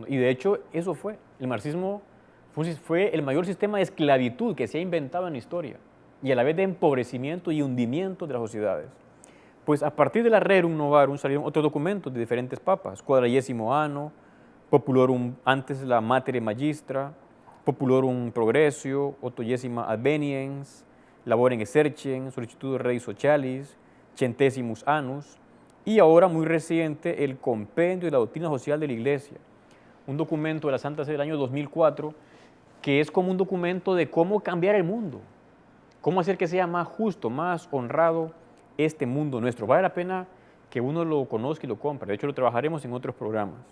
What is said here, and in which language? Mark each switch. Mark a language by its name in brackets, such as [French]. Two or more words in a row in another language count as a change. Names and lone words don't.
[Spanish] Y de hecho, eso fue. El marxismo fue el mayor sistema de esclavitud que se ha inventado en la historia y a la vez de empobrecimiento y hundimiento de las sociedades. Pues a partir de la Rerum Novarum salieron otros documentos de diferentes papas, Quadragesimo Anno, Populorum, antes la Matere Magistra, Populorum Progressio, 80ª Adveniens, Laborem Exercens, Sollicitudo Rei Socialis, Centesimus Annus, y ahora muy reciente el Compendio de la Doctrina Social de la Iglesia, un documento de la Santa Sede del año 2004 que es como un documento de cómo cambiar el mundo, cómo hacer que sea más justo, más honrado este mundo nuestro. Vale la pena que uno lo conozca y lo compre. De hecho, lo trabajaremos en otros programas.